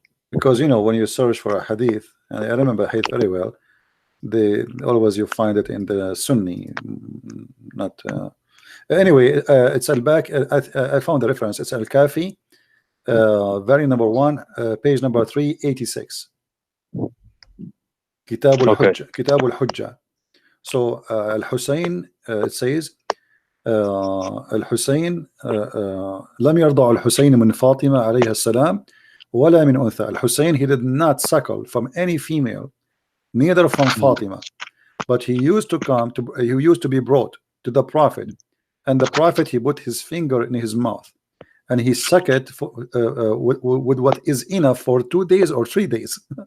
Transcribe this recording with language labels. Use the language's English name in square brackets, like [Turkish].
[English] Because you know, when you search for a hadith, and I remember hadith very well, they always you find it in the Sunni, not. Anyway, it's al-Baq. I found the reference. It's Al-Kafi, very number 1, page number 386. Kitab al-Hujja. Kitab al-Hujja. So Al-Hussein, it says [Arabic] الحسين لم يرضع الحسين من فاطمة عليها السلام ولا من أنثى. [English] Al-Hussein, he did not suckle from any female, neither from Fatima, but he used to be brought to the Prophet, and the Prophet, he put his finger in his mouth and he sucked it with what is enough for 2 days or 3 days.